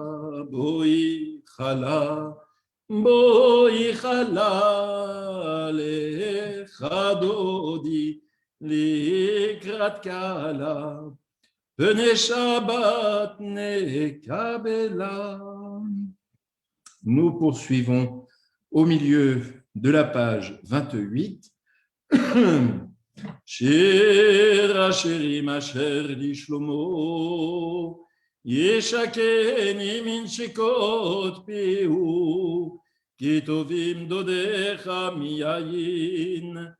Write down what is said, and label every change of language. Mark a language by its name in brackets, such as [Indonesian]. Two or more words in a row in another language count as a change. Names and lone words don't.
[Hebrew] בואי חלה בואי חלה. לך דודי לקראת קהלה, בני שבת נקבלה. [French] Nous poursuivons au milieu de la page 28. [Hebrew] שיר השירים אשר לשלמה, ישקני מנשיקות פיהו, כי טובים דודיך מיין.